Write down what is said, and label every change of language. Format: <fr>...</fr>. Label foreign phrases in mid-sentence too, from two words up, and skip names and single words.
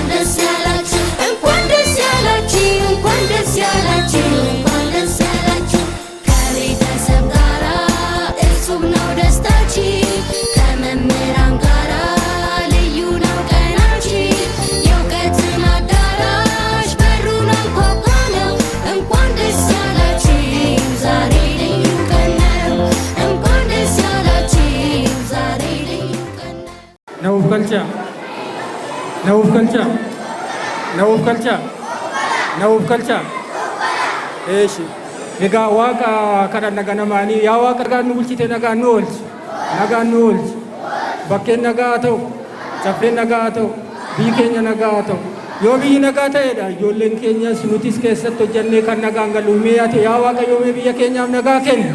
<am>ደስ ያላችሁ እንኳን ደስ ያላችሁ እንኳን ደስ ያላችሁ እንኳን ደስ ያላችሁ ከቤተሰብ ጋራ እጹብ ነው ደስታችን ከመምህራን ጋራ ልዩ ነው ቀናችን የእውቀትን አዳራሽ በሩን አንኳኳነው እንኳን ደስ ያላችሁ ዛሬ ልዩ ቀን ነው እንኳን ደስ ያላችሁ ዛሬ ልዩ ቀን ነው Nauf kalcha. Nauf kalcha. Nauf kalcha. Nauf kalcha.</am> <om>Eeshi. Egaa waaqa kadhan naganamaanii yaa waaqa nagaan nu bulchite nagaan nu oolchi. Nagaan nu oolchi. Bakkeen nagaa haa ta'u. Caffeen nagaa haa ta'u. Biyyi keenya nagaa haa ta'u. Yoo biyyi nagaa ta'edha ijoolleen keenyas nutis keessatti hojjannee kan nagaan galu mee haa ta'u yaa waaqa yoomee biyya keenyaaf nagaa kennu.</om>